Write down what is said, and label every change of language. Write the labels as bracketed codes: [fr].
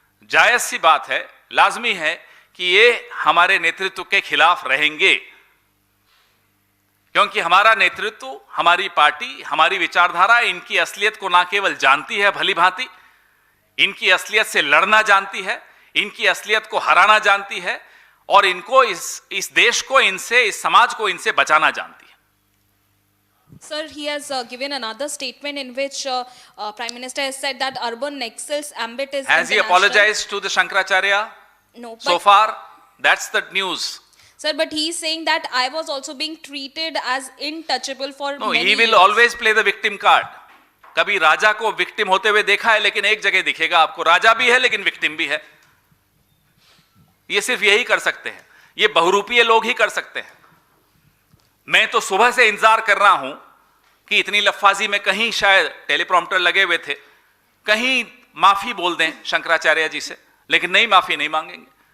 [hi] जायज सी बात है, लाजमी है कि ये हमारे नेतृत्व के खिलाफ रहेंगे, क्योंकि हमारा नेतृत्व, हमारी पार्टी, हमारी विचारधारा इनकी असलियत को ना केवल जानती है भली भांति, इनकी असलियत से लड़ना जानती है, इनकी असलियत को हराना जानती है, और इनको इस देश को इनसे, इस समाज को इनसे बचाना जानती है। [en] Sir, he has given another statement in which Prime Minister has said that urban nexus ambit is Has he apologized to the Shankaracharya? No. So far, that's the news. Sir, but he is saying that I was also being treated as untouchable for No, many he will years. always play the victim card. [hi] कभी राजा को victim होते हुए देखा है, लेकिन एक जगह दिखेगा आपको, राजा भी है लेकिन विक्टिम भी है। ये सिर्फ यही कर सकते हैं, ये बहुरूपीय लोग ही कर सकते हैं। मैं तो सुबह से इंतजार कर रहा हूं कि इतनी लफ्फाजी में कहीं शायद टेलीप्रॉम्प्टर लगे हुए थे, कहीं माफी बोल दें शंकराचार्य जी से, लेकिन नहीं, माफी नहीं मांगेंगे।